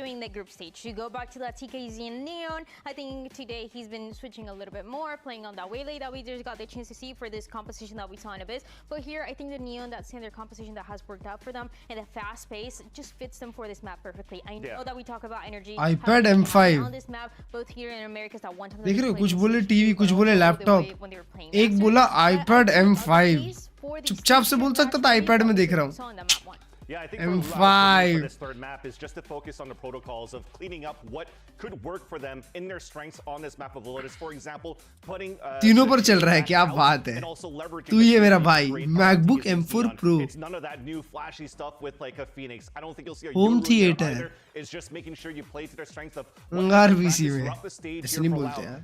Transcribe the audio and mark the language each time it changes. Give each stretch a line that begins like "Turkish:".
English: doing in the group stage. To go back to that TKZ and Neon, I think today he's been switching a little bit more, playing on that waylay that we just got the chance to see for this composition that we saw in Abyss. But here, I think the Neon, that standard composition that has worked out for them, and the fast pace just fits them for this map perfectly. I know that we talk about energy. iPad M5 on this map, both here in America, that one time.
Hindi: देख रहे हो, कुछ बोले TV, कुछ बोले laptop, एक बोला iPad M5. चुपचाप से बोल सकता था iPad में देख रहा हूँ.
English: Yeah, I think M5 this third map is just to focus on the protocols of cleaning up what could work for them in their strengths on this map of Lotus. For example, putting
Hindi: तीनों पर चल रहा है, क्या बात है. तू ये मेरा भाई, MacBook M4 Pro.
English: It's none of that new flashy stuff with like a Phoenix. I don't think you'll see a home theater. It's just making sure you play to their strengths of
Hindi: अंगार VC में ऐसे नहीं बोलते हैं.